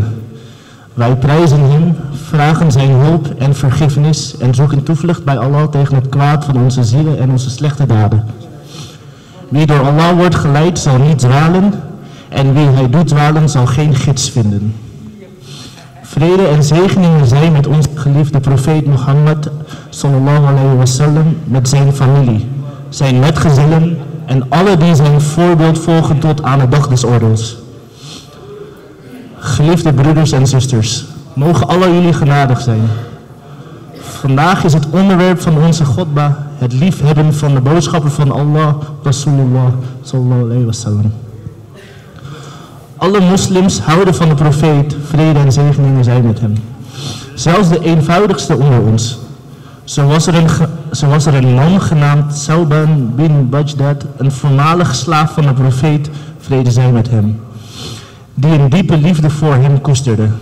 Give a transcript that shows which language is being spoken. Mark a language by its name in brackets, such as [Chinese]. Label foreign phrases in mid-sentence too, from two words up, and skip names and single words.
[Dutch] Wij prijzen hem, vragen zijn hulp en vergiffenis en zoeken toevlucht bij Allah tegen het kwaad van onze zielen en onze slechte daden. Wie door Allah wordt geleid zal niet dwalen en wie hij doet dwalen zal geen gids vinden. Vrede en zegeningen zijn met onze geliefde profeet Mohammed [Arabic] صلى الله عليه وسلم, [Dutch] met zijn familie, zijn metgezinnen en alle die zijn voorbeeld volgen tot aan de dag des oordeels. Geliefde broeders en zusters, mogen alle jullie genadig zijn. Vandaag is het onderwerp van onze Godba het liefhebben van de boodschapper van Allah, [Arabic] رسول الله صلى الله عليه وسلم. [Dutch] Alle moslims houden van de profeet, vrede en zegeningen zijn met hem. Zelfs de eenvoudigste onder ons. Zo was er een man genaamd Sauban bin Bajdad, een voormalig slaaf van de profeet, vrede zij met hem, die een diepe liefde voor hem koesterde.